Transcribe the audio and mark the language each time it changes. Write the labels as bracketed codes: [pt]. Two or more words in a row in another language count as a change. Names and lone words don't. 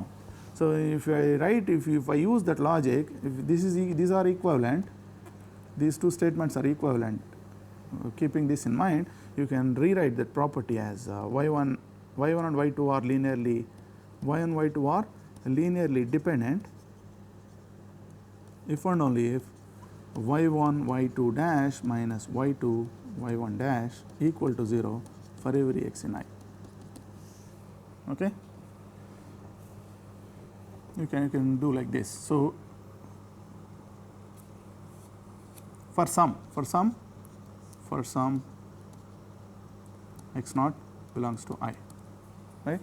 [en] So if I write, if I use that logic, if these are equivalent, these two statements are equivalent, keeping this in mind, you can rewrite that property as y1 and y2 are linearly, y and y2 are linearly dependent if and only if y1 y2 dash minus y2 y1 dash equal to 0 for every x in I, okay. You can do like this. So for some x naught belongs to I, right.